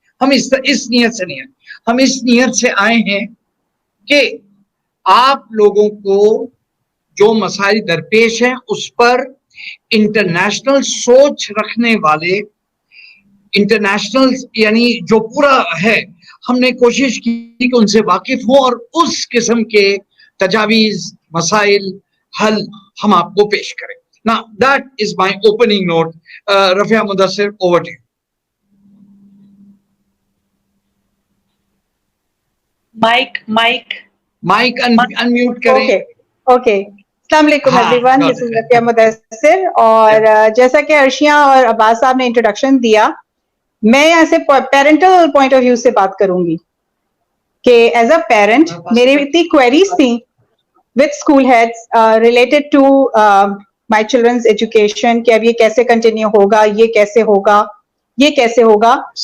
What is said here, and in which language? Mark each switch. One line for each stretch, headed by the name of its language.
Hindi: हम इस नीयत से नहीं आए. हम इस नीयत से आए हैं कि आप लोगों को जो मसाइल दरपेश हैं उस पर इंटरनेशनल सोच रखने वाले, इंटरनेशनल यानी जो पूरा है, हमने कोशिश की कि उनसे वाकिफ हो और उस किस्म के तजावीज, मसाइल, हल हम आपको पेश करें.
English: Now that is my opening note. Rafia Mudassir, over to you.
Hindi: Mic unmute करें.
English: Okay.
Hindi: अस्सलाम वालेकुम
English: everyone, this is
Hindi: Rafia Mudassir. और जैसा कि अर्शिया और अब्बास साहब ने इंट्रोडक्शन दिया, मैं यहाँ से
English: parental point of view
Hindi: से बात करूंगी कि
English: as a parent
Hindi: मेरी इतनी क्वेरीज थी
English: with school heads related to my children's education
Hindi: कि अब ये कैसे कंटिन्यू होगा, ये कैसे होगा, ये कैसे होगा.